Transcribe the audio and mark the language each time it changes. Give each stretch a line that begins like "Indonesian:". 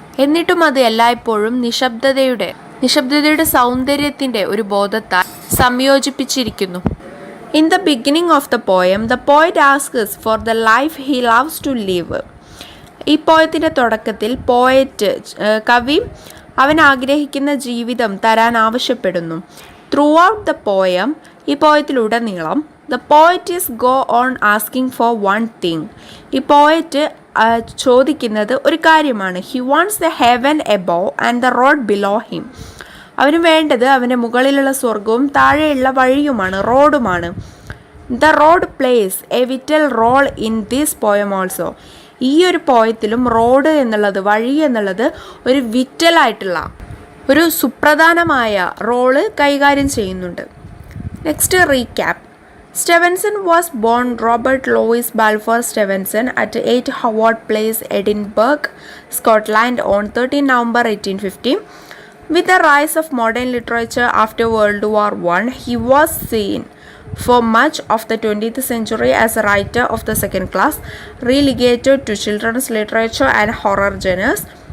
Malayalam: എന്നിട്ടും അത് എല്ലായ്പ്പോഴും നിശബ്ദതയുടെ സൗന്ദര്യത്തിൻ്റെ ഒരു ബോധത്താൽ സംയോജിപ്പിച്ചിരിക്കുന്നു.
English: In the beginning of the poem, the poet asks for the life he loves to live.
Malayalam: ഈ പോയത്തിൻ്റെ തുടക്കത്തിൽ കവി അവൻ ആഗ്രഹിക്കുന്ന ജീവിതം തരാൻ ആവശ്യപ്പെടുന്നു.
English: Throughout the poem,
Malayalam: ഈ പോയത്തിലുടനീളം
English: the poet is go on asking for one thing.
Malayalam: ഈ പോയറ്റ് ചോദിക്കുന്നത് ഒരു കാര്യമാണ്.
English: He wants the heaven above and the road below him.
Malayalam: അവന് വേണ്ടത് അവൻ്റെ മുകളിലുള്ള സ്വർഗവും താഴെയുള്ള വഴിയുമാണ്, റോഡുമാണ്.
English: The road plays a vital role in this poem also.
Malayalam: ഈ ഒരു പോയത്തിലും റോഡ് എന്നുള്ളത്, വഴി എന്നുള്ളത് ഒരു വിറ്റലായിട്ടുള്ള ഒരു സുപ്രധാനമായ റോള് കൈകാര്യം ചെയ്യുന്നുണ്ട്.
English: Next recap. Stevenson was born Robert Louis Balfour Stevenson at 8 Howard Place, Edinburgh, Scotland on 13 November 1850. With the rise of modern literature after World War I, he was seen for much of the 20th century as a writer of the second class, relegated to children's literature and horror genres.